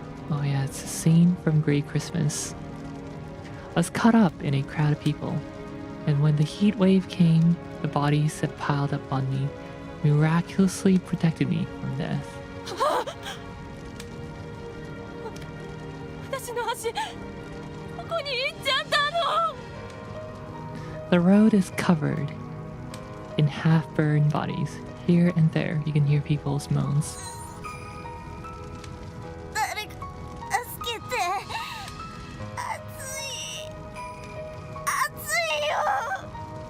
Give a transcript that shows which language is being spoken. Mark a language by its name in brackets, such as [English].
[English] Oh yeah, it's a scene from Grey Christmas. I was caught up in a crowd of people, and when the heat wave came, the bodies that piled up on me miraculously protected me from death. [Japanese] 私の足、ここに行っちゃったの。 [English] The road is covered in half-burned bodies. Here and there, you can hear people's moans. [Japanese] 誰か助けて。暑い。暑いよ。